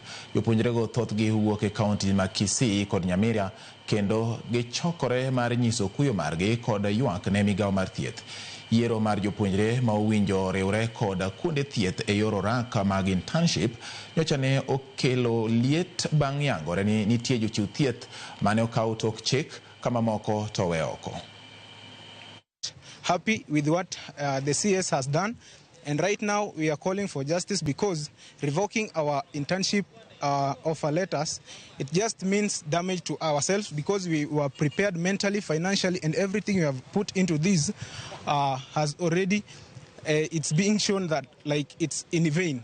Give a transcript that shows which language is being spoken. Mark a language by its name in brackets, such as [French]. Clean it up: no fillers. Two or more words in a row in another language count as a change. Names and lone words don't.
[Luo (Kenya and Tanzania)] Jopuonjrego thothgi wuok e kaunti ma Kisii kod Nyamira kendo gichokore mar nyiso kuyo margi kod ywak ne migawo mar thieth. Yiero mar jopuonjre ma owinjo riwre kod kuonde thieth e yor orak mag internship nyocha ne okelo liet bang' yangore ni nitie jochiw thieth mane okaw tok chik kama moko to we oko. [English] Happy with what the CS has done, and right now we are calling for justice because revoking our internship offer letters, it just means damage to ourselves because we were prepared mentally, financially, and everything we have put into this has already it's being shown that it's in vain.